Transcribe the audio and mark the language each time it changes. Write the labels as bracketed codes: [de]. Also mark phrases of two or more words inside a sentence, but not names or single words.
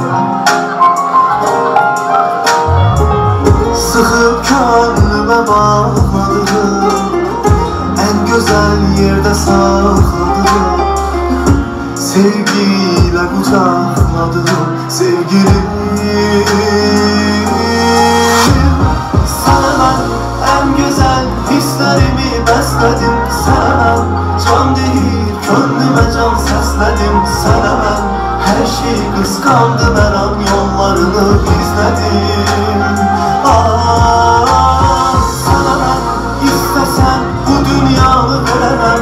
[az] Sıxıb könlümə bağladığım, ən gözəl yerdə saxladığım, sevgiyle qucaqladığım sevgilim. [tr] Sana mən ən güzel hislerimi besledim sana ben. Can değil gönlüme can sesledim sana ben. Her şeyi kıskandım her an yollarını izledim. Sana ben istesem bu dünyanı veremem.